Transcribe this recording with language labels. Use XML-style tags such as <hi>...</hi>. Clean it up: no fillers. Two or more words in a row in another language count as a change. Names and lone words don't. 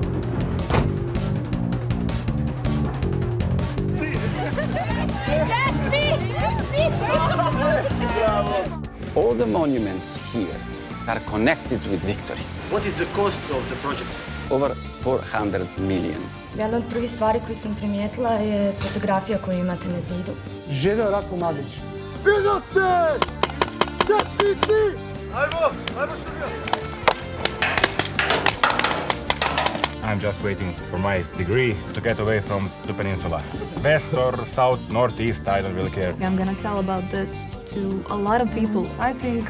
<en>All the monuments here are connected with victory. What is the cost of the project? Over 400 million.</en> <hr>Jedna od prvih stvari koju sam primijetila je fotografija koju imate na zidu.</hr> <sr>Živeo Ratko Mladić.</sr> <en>I'm just waiting for my degree to get away from the peninsula. West or south, north, east, I don't really care. I'm gonna tell about this to a lot of people.</en>